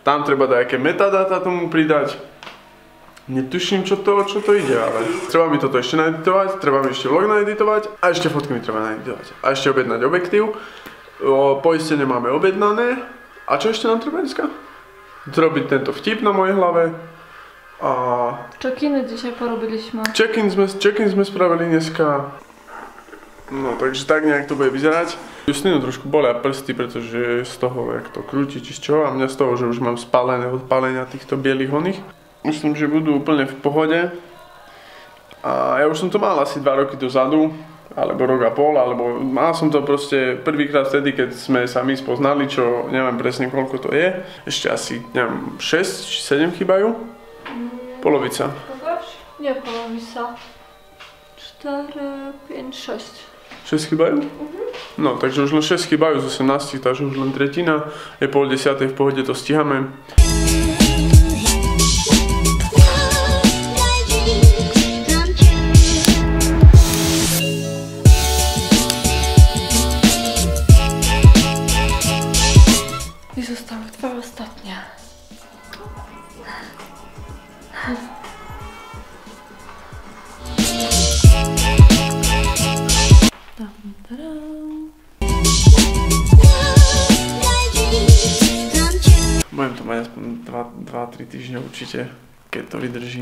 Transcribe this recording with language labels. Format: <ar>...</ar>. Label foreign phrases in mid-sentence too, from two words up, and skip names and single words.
<sk>Tam treba dať aké metadata tomu pridať. Netuším, čo to ide, ale treba mi toto ešte naeditovať, treba mi ešte vlog naeditovať a ešte fotky mi treba naeditovať. A ešte objednať objektív. Poistenie máme objednané. A čo ešte nám treba dneska? Zrobiť tento vtip na mojej hlave. A...</sk> <pl>Check-iny dzisiaj porobiliśmy.</pl> <sk>Check-in sme spravili dneska. No, takže tak nejak to bude vyzerať. Justinu trošku bolia prsty, pretože z toho, jak to krúti, či z čoho. A mňa z toho, že už mám spálené od pálenia týchto bielých oných. Myslím, že budú úplne v pohode. A ja už som to mal asi 2 roky dozadu, alebo rok a pol, alebo mal som to proste prvýkrát vtedy, keď sme sa my spoznali, čo neviem presne koľko to je. Ešte asi, neviem, 6 či 7 chýbajú. Polovica. Nie, polovica. 4, 5, 6. 6 chýbajú? No, takže už len 6 chýbajú z 18, takže už len tretina. Je 9:30, v pohode to stíhame.</sk> <pl>I zostały 2 ostatnie.</pl> <sk>Budem to mať aspoň 2-3 týždne určite, keď to vydrží.</sk>